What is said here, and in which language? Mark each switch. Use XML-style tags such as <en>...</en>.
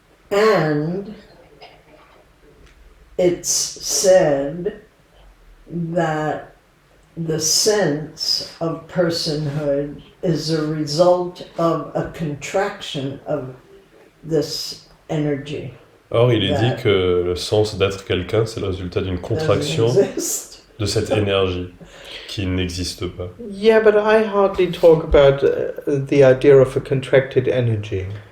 <en>And it's said that the sense of personhood is a result of a contraction of this energy.</en> <fr>Or, il est dit que le sens d'être quelqu'un, c'est le résultat d'une contraction</fr> <en>Doesn't exist.</en> <fr>de cette énergie qui n'existe pas.</fr> <en>Yeah, but I hardly talk about the idea of a contracted energy.</en>